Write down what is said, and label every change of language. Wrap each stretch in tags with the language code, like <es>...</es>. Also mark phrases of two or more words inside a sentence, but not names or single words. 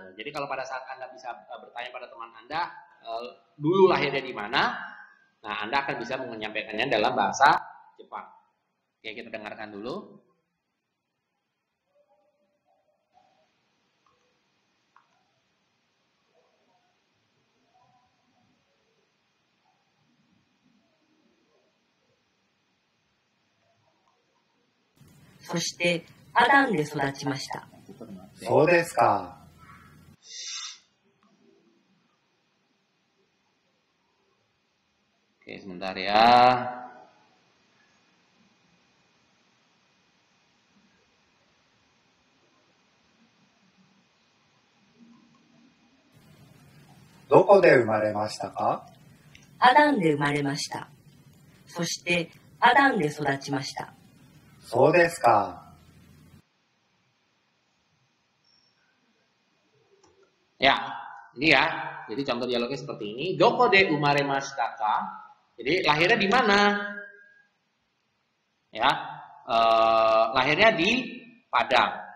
<id>Jadi kalau pada saat Anda bisa bertanya pada teman Anda dulu lahirnya di mana, nah Anda akan bisa menyampaikannya dalam bahasa Jepang. Oke, kita dengarkan dulu.</id> <ja>そしてアダンで育ちました。そうですか。</ja> <id>Oke, sebentar ya.</id> <ja>どこで生まれましたか？アダンで生まれました。そしてアダンで育ちました。そうですか。</ja> <id>Ya, ini ya. Jadi contoh dialognya seperti ini.</id> <ja>どこで生まれましたか?</ja> <id>Jadi lahirnya di mana? Ya, lahirnya di Padang.</id>